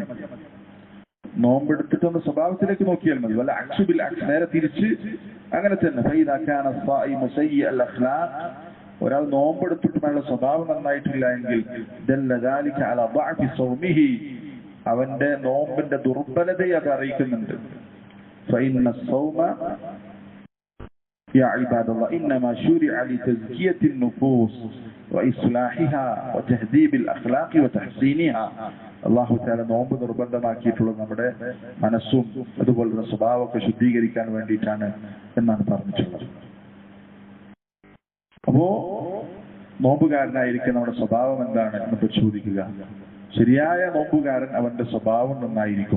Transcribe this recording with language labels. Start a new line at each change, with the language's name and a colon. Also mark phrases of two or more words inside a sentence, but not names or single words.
Malayalam: നോമ്പെടുത്തിട്ടുള്ള സ്വഭാവത്തിലേക്ക് നോക്കിയാൽ മതി. വല്ല അക്സുബിൽ നേരെ തിരിച്ച് അങ്ങനെ തന്നെ. ഒരാൾ നോമ്പെടുത്തിട്ടുള്ള സ്വഭാവം നന്നായിട്ടില്ല എങ്കിൽ അവന്റെ നോമ്പിന്റെ ദുർബലതയെ അത് അറിയിക്കുന്നുണ്ട്.
Arabic: يا عباد الله إنما شرع لتزكية النفوس وإصلاحها وتهذيب الأخلاق وتحسينها.
Malayalam: അള്ളാഹു തആല നോമ്പ് നിർബന്ധമാക്കിയിട്ടുള്ളത് നമ്മുടെ മനസ്സും അതുപോലുള്ള സ്വഭാവമൊക്കെ ശുദ്ധീകരിക്കാൻ വേണ്ടിയിട്ടാണ് എന്നാണ് പറഞ്ഞിട്ടുള്ളത്. അപ്പോ നോമ്പുകാരനായിരിക്കും നമ്മുടെ സ്വഭാവം എന്താണ് എന്ന് പരിശോധിക്കുക. ശരിയായ നോമ്പുകാരൻ അവന്റെ സ്വഭാവം നന്നായിരിക്കും.